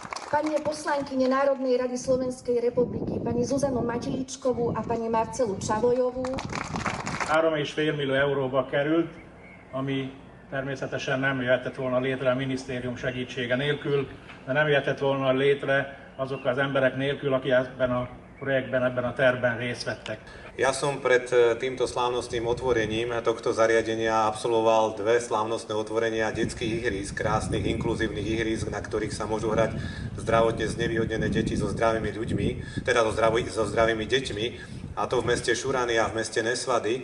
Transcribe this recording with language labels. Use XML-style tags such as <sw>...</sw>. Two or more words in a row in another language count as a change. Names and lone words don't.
<sk>pani poslankyne Národnej rady Slovenskej republiky, pani Zuzanu Matyicskovú a pani Marcelu Csavojovú.</sk> <hu>3,5 millió euróba került, ami természetesen nem jöhetett volna létre a minisztérium segítsége nélkül, de nem jöhetett volna létre azok az emberek nélkül, akik ebben a projektben, ebben a tervben részt vettek.</hu> <sk>Ja som pred týmto slávnostným otvorením tohto zariadenia absolvoval 2 slávnostné otvorenia detských ihrísk, krásnych inkluzívnych ihrísk, na ktorých sa môžu hrať zdravotne znevýhodnené deti so zdravými ľuďmi, teda so zdravými deťmi, a to v meste Šurany a v meste Nesvady.</sk>